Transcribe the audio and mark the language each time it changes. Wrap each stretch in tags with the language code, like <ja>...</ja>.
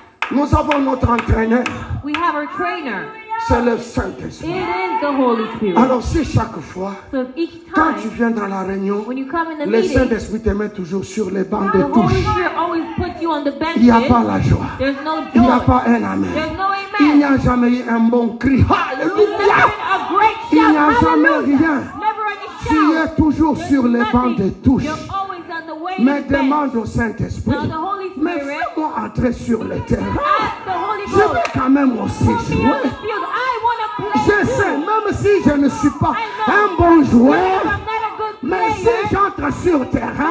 <fr>Nous avons notre entraîneur,</fr> <en>We have our trainer.</en> <fr>c'est le</fr> <en>It</en> <fr>Saint-Esprit.</fr> <en>is the Holy Spirit.</en> <fr>Alors si chaque fois,</fr> <en>So if each</en> <fr>quand tu</fr> <en>time,</en> <fr>viens dans la réunion,</fr> <en>when you come in the</en> <fr>le</fr> <en>meeting,</en> <fr>Saint-Esprit te met toujours sur les bancs de</fr> <en>the Holy</en> <fr>touche.</fr> <en>Spirit always puts you on the</en> <fr>Il n'y a pas</fr> <en>benches.</en> <fr>la joie.</fr> <en>There's no</en> <fr>Il n'y a</fr> <en>joy.</en> <fr>pas un amen.</fr> <en>There's no</en> <fr>Il n'y</fr> <en>amen.</en> <fr>a jamais eu un bon cri.</fr> <en>There's</en> <fr>Alléluia.</fr> <en>never been a great</en> <fr>Il n'y a</fr> <en>shout.</en> <fr>jamais</fr> <en>Hallelujah.</en> <fr>rien.</fr> <en>Never any</en> <fr>Tu</fr> <en>shout.</en> <fr>es toujours</fr> <en>There's</en> <fr>sur les bancs de</fr> <en>nothing.</en> <fr>touche.</fr> <en>You're always on the waiting</en> <fr>Mais</fr> <en>bench.</en> <fr>demande au Saint-Esprit,</fr> <en>Now the Holy</en> <fr>mais</fr> <en>Spirit,</en> <fr>fais-moi entrer sur le terrain.</fr> <en>ask the Holy</en> <fr>Je vais</fr> <en>Ghost,</en> <fr>quand même aussi</fr> <en>put me on the</en> <fr>jouer.</fr> <en>field. I want to play</en> <fr>Je</fr> <en>too.</en> <fr>sais, même si je ne suis pas</fr> <en>I know.</en> <fr>un bon</fr> <en>If</en> <fr>joueur,</fr> <en>I'm not a good</en> <fr>mais</fr> <en>player,</en> <fr>si j'entre sur le terrain,</fr>